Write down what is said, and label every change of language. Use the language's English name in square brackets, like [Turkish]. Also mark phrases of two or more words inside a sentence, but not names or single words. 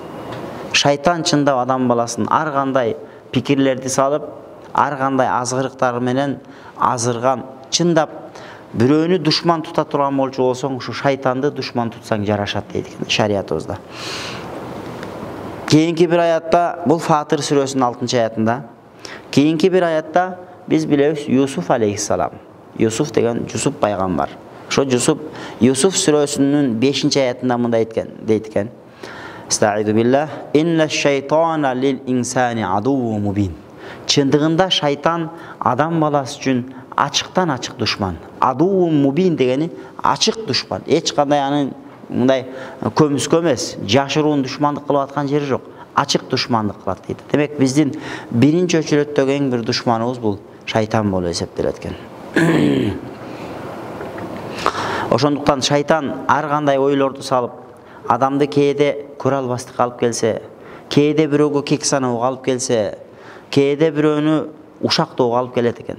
[Kyrgyz] Шайтан чындап адам баласын ар кандай пикирлерди салып, ар кандай азгырыктар менен азырган, чындап бирөөнү душман тута турган болчу болсоң, ушу шайтанды душман тутсаң жарашат дейт экен шариятыбызда. Кийинки бир аятта, бул Фатыр сүрөсүнүн 6-аятында, кийинки бир аятта биз билебиз Юсуф алейхиссалам. Юсуф деген Жусуп пайгамбар. Ошо Юсуф сүрөсүнүн 5-аятында мындай дейт экен: [Arabic] "أستعيذ بالله إن الشيطان للإنسان عدو مبين." [Kyrgyz] Чындыгында шайтан адам баласы үчүн ачыктан ачык душман. [Arabic] عدو مبين [Kyrgyz] дегени ачык душман. Эч кандай анын мындай көмүскө эмес, жашыруун душмандык кылып аткан жери жок. Ачык душмандык кылат дейт. Демек биздин биринчи өчүрөттөгү эң бир душманыбыз бул шайтан болуп эсептелет экен. Ошондуктан шайтан ар кандай ойлорду салып, адамды кээде көрө албастыкка алып келсе, кээде бирөөгө кек саноого алып келсе, кээде бирөөнү ушактоого алып келет экен.